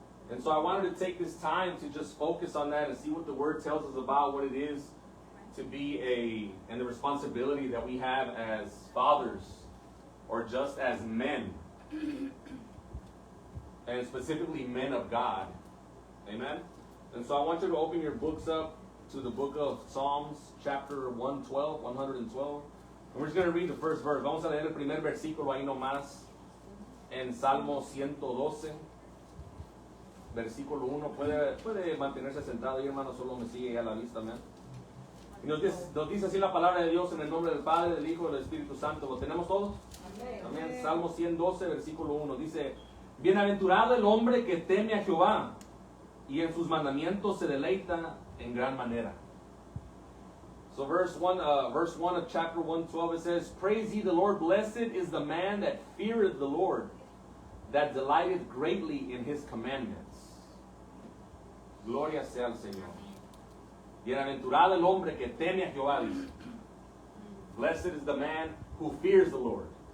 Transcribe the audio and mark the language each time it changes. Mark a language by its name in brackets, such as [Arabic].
[English] And so I wanted to take this time to just focus on that and see what the Word tells us about what it is to be and the responsibility that we have as fathers, or just as men, and specifically men of God, amen. And so I want you to open your books up to the book of Psalms, chapter 112. And we're just going to read the first verse. [Spanish] Vamos a leer el primer versículo ahí nomás, en Salmo 112, versículo 1. Puede mantenerse sentado ahí, hermano, solo me sigue ya la vista, amén. Y nos dice así la palabra de Dios en el nombre del Padre, del Hijo y del Espíritu Santo. ¿Lo tenemos todos? Amén. Salmo 112, versículo 1. Dice, bienaventurado el hombre que teme a Jehová, y en sus mandamientos se deleita en gran manera. [English] So verse 1 of chapter 112, it says, praise ye the Lord, blessed is the man that feareth the Lord, that delighteth greatly in his commandments. [Spanish] Gloria sea al Señor. Bienaventurado el hombre que teme a Jehová. [English] Blessed is the man who fears the Lord.